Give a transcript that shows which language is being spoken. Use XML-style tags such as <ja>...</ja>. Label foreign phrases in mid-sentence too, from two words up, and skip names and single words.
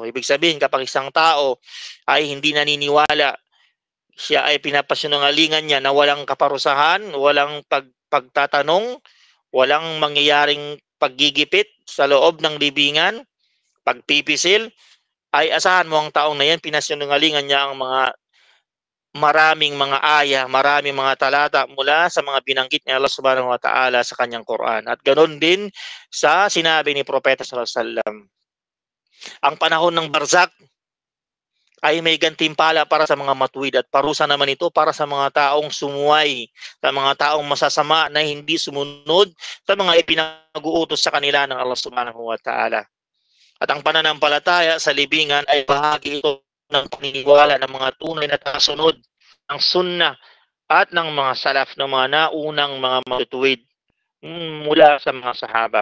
<tl>Ibig sabihin, kapag isang tao ay hindi naniniwala, siya ay pinapasinungalingan niya na walang kaparusahan, walang pagtatanong, walang mangyayaring paggigipit sa loob ng libingan, pagpipisil, ay asahan mo ang taong na yan, pinasinungalingan niya ang mga maraming mga aya, maraming mga talata mula sa mga binanggit ni</tl> <ar>الله سبحانه وتعالى</ar> <tl>sa kanyang Quran. At ganoon din sa sinabi ni Propeta</tl> <ar>صلى الله عليه وسلم.</ar> <tl>Ang panahon ng barzakh ay may gantimpala para sa mga matuwid at parusa naman ito para sa mga taong sumuway, sa mga taong masasama na hindi sumunod sa mga ipinag-uutos sa kanila ng</tl> <ar>الله سبحانه وتعالى.</ar> <tl>At ang pananampalataya sa libingan ay bahagi ito ng paniniwala ng mga tunay na tagasunod ng sunnah at ng mga salaf, ng mga naunang mga matutuwid mula sa mga sahaba.</tl>